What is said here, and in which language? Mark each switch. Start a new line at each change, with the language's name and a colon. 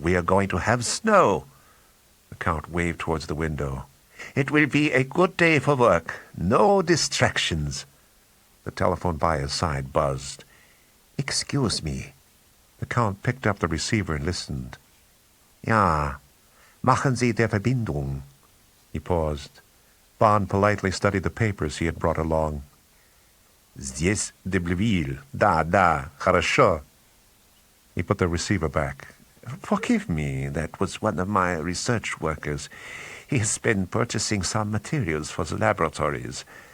English: We are going to have snow. The Count waved towards the window. It will be a good day for work. No distractions. The telephone by his side buzzed. Excuse me. The Count picked up the receiver and listened.
German: Ja, machen Sie der Verbindung.
English: He paused. Bond politely studied the papers he had brought along.
Russian: Здесь
English: de Bleuvilles.
Russian: Da, хорошо.
English: He put the receiver back. Forgive me, that was one of my research workers. He has been purchasing some materials for the laboratories.